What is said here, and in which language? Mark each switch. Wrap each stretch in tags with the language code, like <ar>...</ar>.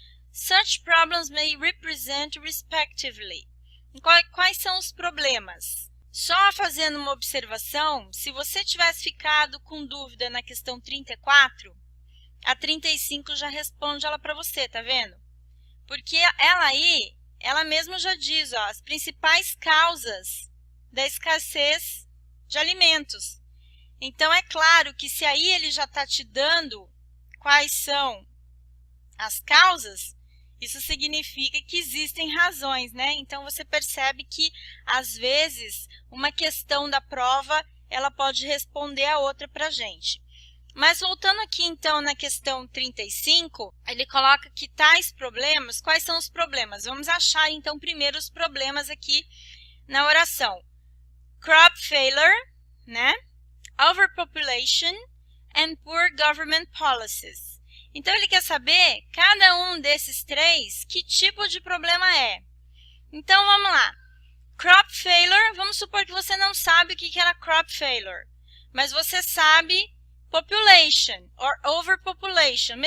<en>Such problems may represent, respectively.</en> <pt>Quais são os problemas? Só fazendo uma observação, se você tivesse ficado com dúvida na questão 34, a 35 já responde ela para você, tá vendo? Porque ela mesma já diz, ó, as principais causas da escassez de alimentos. Então, é claro que se aí ele já está te dando quais são as causas, isso significa que existem razões, né? Então, você percebe que, às vezes, uma questão da prova, ela pode responder a outra para a gente. Mas, voltando aqui, então, na questão 35, ele coloca que tais problemas, quais são os problemas? Vamos achar, então, primeiro os problemas aqui na oração.</pt> <en>Crop failure, né? Overpopulation and poor government policies.</en> <pt>Então, ele quer saber, cada um desses três, que tipo de problema é. Então, vamos lá. Crop failure, vamos supor que você não sabe o que era crop failure, mas você sabe population, or overpopulation.</pt>